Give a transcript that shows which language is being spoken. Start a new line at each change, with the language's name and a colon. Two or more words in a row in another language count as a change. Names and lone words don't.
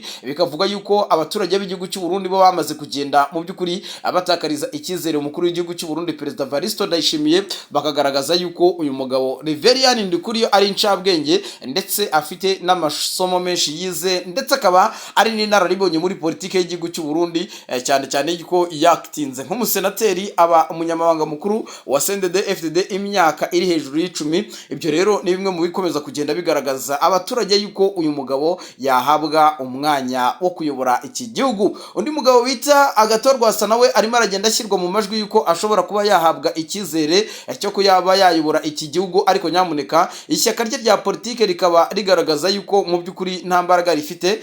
Kinyarwanda: Bikavuga yuko abaturage b'igihugu cy'u Burundi bo bamaze kugenda mu by'ukuri abatakariza icyizere umukuru w'igihugu cy'u Burundi Perezida Evariste Ndayishimiye, bakagaragaza yuko uyu mugabo Reverien Ndikuriyo ari incabwenge ndetse afite n'amasomo menshi yize, ndetse akaba ari n'inararibonye muri politiki y'igihugu cy'u Burundi, cyane cyane yuko yakitinze nk'umusenateri aba umunyamabanga mukuru wa CNDD-FDD imyaka iri hejuru y'10. Ibyo rero ni bimwe mu bikomeza kugenda bigaragaza abaturage yuko uyu mugabo yahabwa umwanya wo kuyobora iki gihugu. Undi mugabo bita Agathon Rwasa nawe arimo aragenda ashyirwa mu majwi yuko ashobora kuba yahabwa icyizere cyo kuyaba yayobora iki gihugu, ariko nyamuneka ishyaka rye rya politike rikaba rigaragaza yuko mu by'ukuri nta mbaraga rifite.